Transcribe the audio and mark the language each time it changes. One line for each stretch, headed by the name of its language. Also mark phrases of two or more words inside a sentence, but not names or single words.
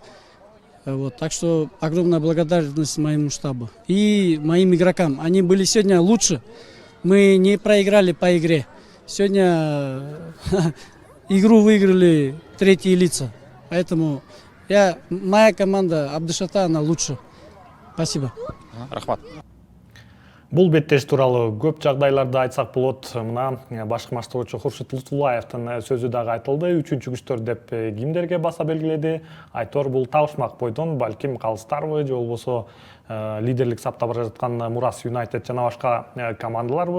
Russian: Вот, так что огромная благодарность моему штабу и моим игрокам. Они были сегодня лучше. Мы не проиграли по игре. Сегодня игру выиграли третьи лица. Поэтому моя команда Абдышата, она лучше. Спасибо.
Kyrgyz: Рахмат. Бул беттеш тууралуу көп жагдайларда айтсак болот. Мына башкы баштоочу Хуршит Лутфуллаевдин сөзү дагы айтылды. 3-күчтөр деп кимдерге баса белгиледи? Айтор бул табышмак бойдон балким калыстарбы же болбосо лидерлик сапта бара жаткан Мурас Юнайтед жана башка командаларбы?